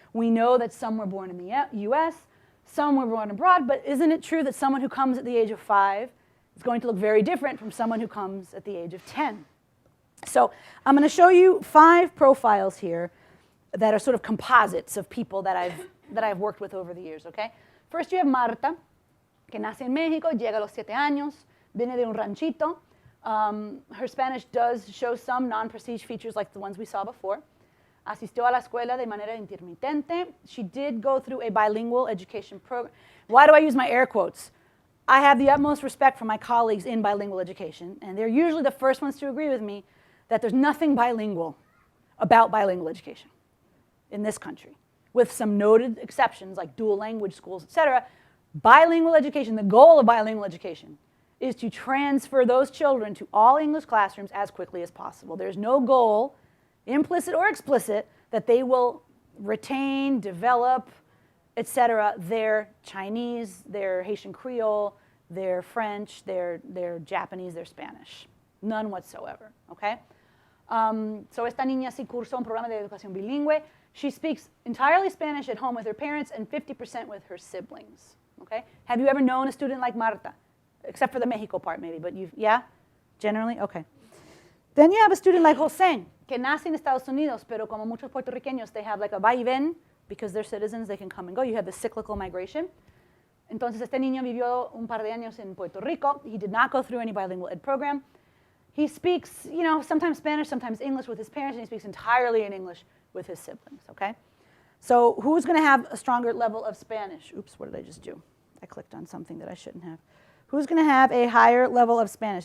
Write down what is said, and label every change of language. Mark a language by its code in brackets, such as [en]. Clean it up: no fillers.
[en] We know that some were born in the US, some were born abroad, but isn't it true that someone who comes at the age of 5 is going to look very different from someone who comes at the age of 10? So I'm going to show you 5 profiles here that are sort of composites of people that I've worked with over the years, okay? First you have [es] Marta, que nace en México, llega a los 7 años, viene de un ranchito. [en] Her Spanish does show some non-prestige features like the ones we saw before. [es] Asistió a la escuela de manera intermitente. [en] She did go through a bilingual education program. Why do I use my air quotes? I have the utmost respect for my colleagues in bilingual education, and they're usually the first ones to agree with me that there's nothing bilingual about bilingual education in this country, with some noted exceptions like dual language schools, et cetera. Bilingual education, the goal of bilingual education is to transfer those children to all English classrooms as quickly as possible. There's no goal, implicit or explicit, that they will retain, develop, et cetera, their Chinese, their Haitian Creole, their French, their Japanese, their Spanish. None whatsoever, okay? So [es] esta niña sí cursó un programa de educación bilingüe. [en] She speaks entirely Spanish at home with her parents and 50% with her siblings, okay? Have you ever known a student like Marta? Except for the Mexico part maybe, but yeah? Generally? Okay. Then you have a student like Jose, [es] que nace en Estados Unidos, pero como muchos puertorriqueños, [en] they have like a [es] va y ven, [en] because they're citizens, they can come and go. You have the cyclical migration. [es] Entonces este niño vivió un par de años en Puerto Rico. [en] He did not go through any bilingual ed program. He speaks, you know, sometimes Spanish, sometimes English with his parents, and he speaks entirely in English with his siblings, okay? So who's going to have a stronger level of Spanish? Oops, what did I just do? I clicked on something that I shouldn't have. Who's going to have a higher level of Spanish?